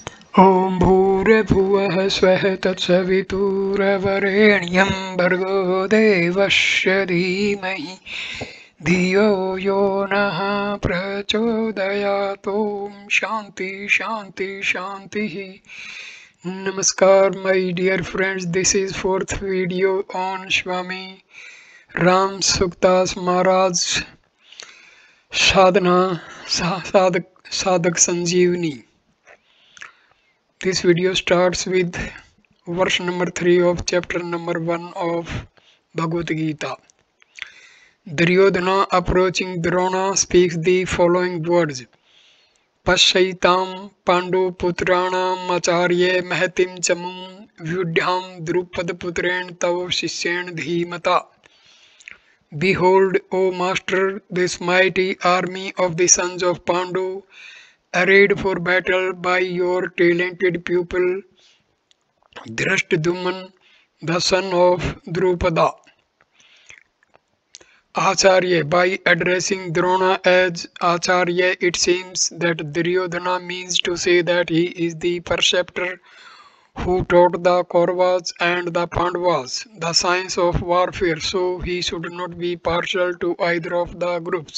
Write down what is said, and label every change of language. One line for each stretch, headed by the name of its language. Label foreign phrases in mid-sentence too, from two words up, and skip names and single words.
Sanskrit: ॐ भूर्भुवः स्वः तत्सवितुर्वरेण्यं भर्गो देवस्य धीमहि धियो यो नः प्रचोदयात्। ॐ शांति शांति शांतिः.
English: Namaskar my dear friends, this is fourth video on Swami Ramsukhdasji Maharaj Sadhana Sadhak Sanjivani. This video starts with verse number 3 of chapter number 1 of Bhagavad Gita. Duryodhana, approaching Drona, speaks the following words.
Sanskrit: पश्यैतां पाण्डु पुत्राणाम् आचार्य महतीं चमूम् व्यूढां द्रुपद पुत्रेण तव शिष्येण धीमता.
English: Behold, O Master, this mighty army of the sons of Pandu, arrayed for battle by your talented pupil Drashtadyumna, the son of Drupada. Acharya, by addressing Drona as Acharya, it seems that Duryodhana means to say that he is the preceptor who taught the Kauravas and the Pandavas the science of warfare, so he should not be partial to either of the groups.